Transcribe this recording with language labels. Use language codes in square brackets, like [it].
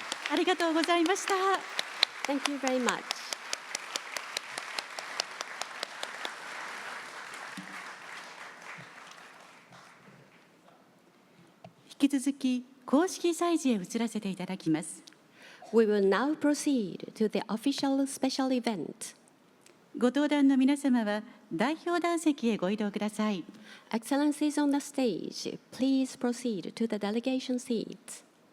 [ja] ありがとうございました。 [en] Thank you very much. [ja] 引き続き公式催事へ移らせていただきます。 [en] We will now proceed to the official special event. [ja] ご登壇の皆様は代表団席へご移動ください。 [en] Excellencies on the stage, please proceed to the delegation seats.